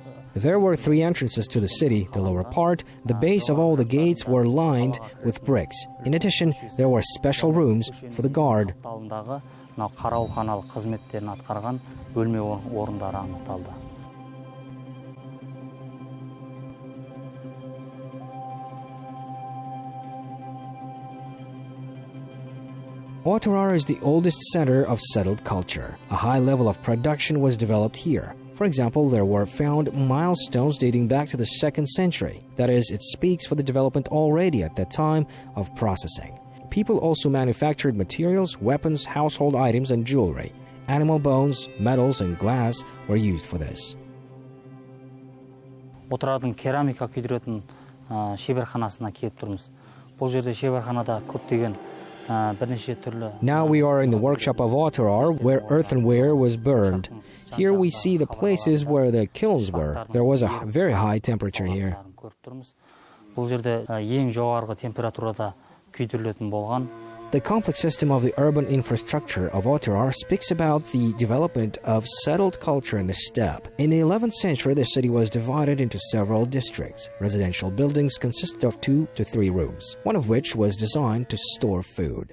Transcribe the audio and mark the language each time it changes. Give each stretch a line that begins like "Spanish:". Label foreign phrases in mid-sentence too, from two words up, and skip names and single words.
English: There were 3 entrances to the city. The lower part, the base of all the gates were lined with bricks. In addition, there were special rooms for the guard.
Kazakh: Қарауханалық қызметтерін атқарған бөлме орындары анықталды.
English: Otyrar is the oldest center of settled culture. A high level of production was developed here. For example, there were found milestones dating back to the 2nd century. That is, it speaks for the development already at that time of processing. People also manufactured materials, weapons, household items, and jewelry. Animal bones, metals, and glass were used for this.
Kazakh: Отырардың керамика күйдіретін шеберханасына келіп тұрмыз. Бұл жерде шеберханада көптеген бірнеше түрлі.
English: Now we are in the workshop of Otyrar, where earthenware was burned. Here we see the places where the kilns were. There was a very high temperature here.
Kazakh: Бұл жерде ең жоғарғы температурада күйдірілетін болған.
English: The complex system of the urban infrastructure of Otyrar speaks about the development of settled culture in the steppe. In the 11th century, the city was divided into several districts. Residential buildings consisted of 2 to 3 rooms, one of which was designed to store food.